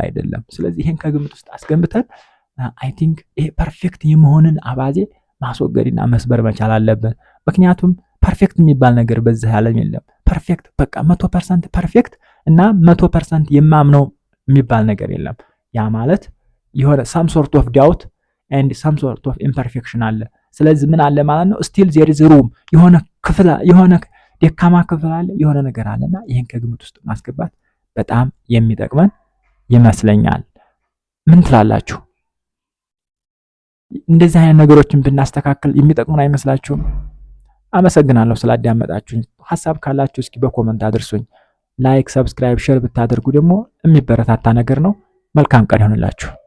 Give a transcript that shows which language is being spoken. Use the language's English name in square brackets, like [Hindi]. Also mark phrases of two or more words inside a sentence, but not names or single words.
[Amharic] አይደለም። ስለዚህ ይሄን ከግምት ውስጥ አስገምተን [English] I think [Amharic] ይሄ ፐርፌክት የመሆንን አባዜ ማስወገድና መስበር መቻል አለብን። ምክንያቱም ፐርፌክት የሚባል ነገር በዚህ ዓለም የለም። ፐርፌክት በቃ 100% ፐርፌክት እና 100% የማምነው የሚባል ነገር የለም። ያ ማለት የሆነ [English] some sort of doubt and some sort of imperfection [Amharic] አለ። ስለዚህ ምን አለ ማለት ነው? [English] still there is room [Amharic] የሆነ ደካማ ክፍል አለ፣ የሆነ ነገር አለና ይሄን ከግምት ውስጥ ማስገባት በጣም የሚጠቅመን ይመስለኛል። ምን ትላላችሁ? እንደዚህ አይነት ነገሮችን ብናስተካክል የሚጠቅሙን አይመስላችሁም? አመሰግናለሁ ስላዳመጣችሁኝ። ሐሳብ ካላችሁ እስኪ በኮመንት አድርሱኝ። [English] like, subscribe, share [Amharic] ብታደርጉ ደግሞ የሚበረታታ ነገር ነው። መልካም ቀን ይሁንላችሁ።